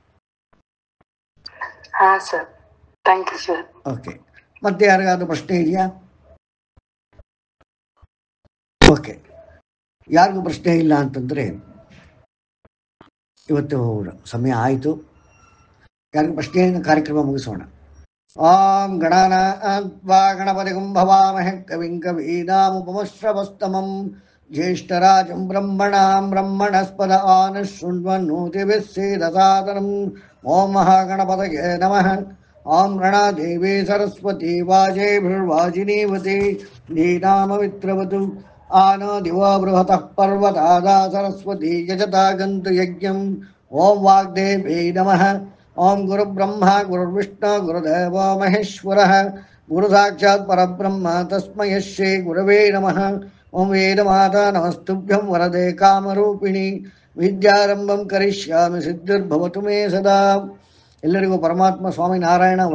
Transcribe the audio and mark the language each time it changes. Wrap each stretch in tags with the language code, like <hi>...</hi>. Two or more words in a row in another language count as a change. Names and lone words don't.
<en>haan sir, thank you sir.</en> <kn>ಓಕೆ, ಮತ್ತೆ ಯಾರಿಗಾದ್ರೂ ಪ್ರಶ್ನೆ ಇದೆಯಾ? ಓಕೆ, ಯಾರಿಗೂ ಪ್ರಶ್ನೆ ಇಲ್ಲ ಅಂತಂದರೆ ಇವತ್ತು ಸಮಯ ಆಯಿತು. ಯಾರಿಗೂ ಪ್ರಶ್ನೆಯನ್ನು ಕಾರ್ಯಕ್ರಮ ಮುಗಿಸೋಣ.</kn> <sa>ಓಂ ಗಣಾನಾನ್ವಾ ಗಣಪತಿಗುಂ ಭವಾಮಹೇ ಕವಿಂ ಕವೀನಾಮುಪಮಶ್ರವಸ್ತಮಂ ಜ್ಯೇಷ್ಠರಾಜಂ ಬ್ರಹ್ಮಣಾಂ ಬ್ರಹ್ಮಣಸ್ಪದ ಆನಶೃಣ್ವನ್ನೋತಿಭಿಃ ಸೇದಸಾದನಂ. ಓಂ ಮಹಾಗಣಪತಯೇ ನಮಃ. ಓಂ ಗಣಾದೇವಿ ಸರಸ್ವತಿ ವಾಜೇಭಿರ್ವಾಜಿನೀವತಿ ಧೀನಾಮವಿತ್ರವತು ಆನೋ ದಿವೋ ಬೃಹತಃ ಪರ್ವತಾದಾ ಸರಸ್ವತಿ ಯಜತಾ ಗಂತು ಯಜ್ಞಂ. ಓಂ ವಾಗ್ದೇವ್ಯೈ ನಮಃ. ಓಂ ಗುರುಬ್ರಹ್ಮ ಗುರುರ್ವಿಷ್ಣು ಗುರುದೇವೋ ಮಹೇಶ್ವರಃ ಗುರು ಸಾಕ್ಷಾತ್ ಪರಬ್ರಹ್ಮ ತಸ್ಮೈ ಶ್ರೀ ಗುರವೇ ನಮಃ. ಓಂ ವೇದಮಾತಾ ನಮಸ್ತುಭ್ಯಂ ವರದೆ ಕಾಮರೂಪಿಣಿ ವಿದ್ಯಾರಂಭಂ ಕರಿಷ್ಯಾಮಿ ಸಿದ್ಧಿರ್ಭವತು ಮೇ ಸದಾ.</sa> <kn>ಎಲ್ಲರಿಗೂ ಪರಮಾತ್ಮ ಸ್ವಾಮಿ ನಾರಾಯಣ</kn>